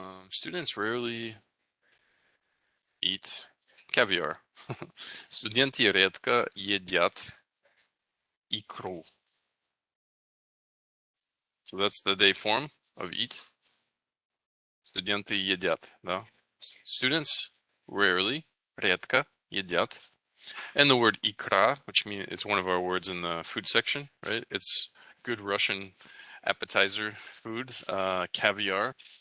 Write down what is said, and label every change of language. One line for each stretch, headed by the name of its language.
English: Students rarely eat caviar.
Russian: Студенты редко едят икру.
English: So that's the day form of eat.
Russian: Студенты едят, да?
English: Students rarely,
Russian: редко едят.
English: And the word ikra, which means it's one of our words in the food section, right? It's good Russian appetizer food, caviar.